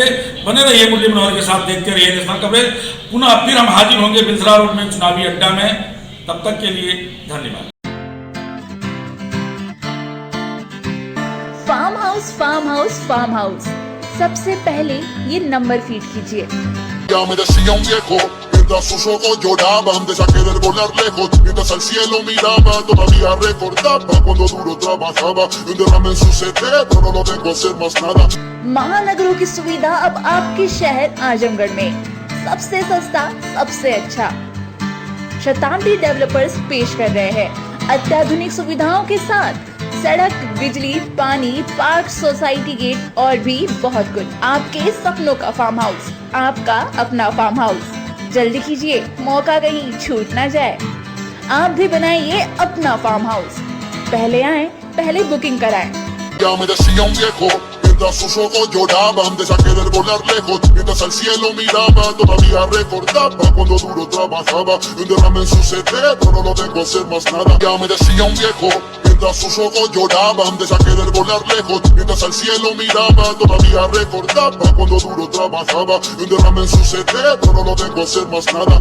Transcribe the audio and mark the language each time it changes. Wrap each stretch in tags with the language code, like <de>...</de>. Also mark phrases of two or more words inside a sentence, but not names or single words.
<hi>बने रहिए मुरली मनोहर के साथ, देखते रहिए</hi> <en>national coverage.</en> <hi>पुनः फिर हम हाजिर होंगे बिलसरा रोड में चुनावी अड्डा में। तब तक के लिए धन्यवाद।</hi> <en>farm house, farm house, farm house.</en> <hi>सबसे पहले ये नंबर फीड कीजिए।</hi> <es>Ya me decía un viejo, mientras sus ojos lloraban, te saqué del volar lejos, mientras al cielo miraba, todavía recordaba cuando duro trabajaba, un derrame en su cerebro, no lo dejo hacer más nada.</es> <hi>महानगरों की सुविधा अब आपके शहर आजमगढ़ में सबसे सस्ता, सबसे अच्छा। शताब्दी डेवलपर्स पेश कर रहे हैं अत्याधुनिक सुविधाओं के साथ सड़क, बिजली, पानी, पार्क, सोसाइटी गेट और भी बहुत कुछ। आपके सपनों का</hi> <en>farm house,</en> <hi>आपका अपना</hi> <en>farm house.</en> <hi>जल्दी कीजिए, मौका कहीं छूट ना जाए। आप भी बनाइए अपना</hi> <en>farm house.</en> <hi>पहले आएं, पहले बुकिंग कराएं।</hi> <es>Ya me decía un viejo, mientras sus ojos lloraban, te saqué del volar lejos, mientras al cielo miraba, todavía recordaba cuando duro trabajaba, un derrame en su cerebro, no lo dejo hacer más nada. Ya me decía un viejo, mientras sus ojos lloraban, te saqué del volar lejos, mientras al cielo miraba, todavía recordaba cuando duro trabajaba, un derrame en su cerebro, no lo dejo hacer más nada.</es>